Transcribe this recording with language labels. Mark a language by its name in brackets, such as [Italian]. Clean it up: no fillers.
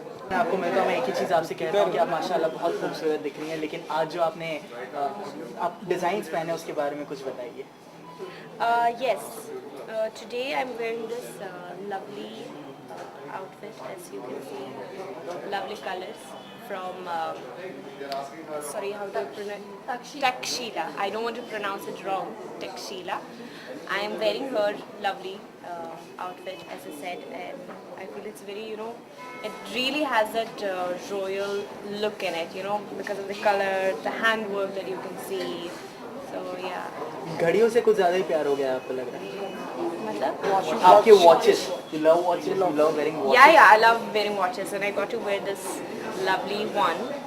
[Hindi] मैं आपको मिलता हूँ, मैं एक ही चीज़ आपसे कहता हूँ कि आप माशाल्लाह बहुत खूबसूरत दिख रही हैं, लेकिन आज जो आपने आप डिज़ाइंस पहने उसके बारे में कुछ बताइए। [English] Yes, today I'm wearing this lovely outfit, as you can see, lovely colors from, sorry, how to pronounce, Takshila. I don't want to pronounce it wrong, Takshila. I am wearing her lovely outfit, as I said, and I feel it's very, it really has that royal look in it, because of the color, the handwork that you can see. So yeah. [Hindi] घड़ियों से कुछ ज़्यादा ही प्यार हो गया आपको लग रहा है? मतलब? आपके [English] watches, you love watches, you love wearing watches. Yeah, I love wearing watches, and I got to wear this lovely one.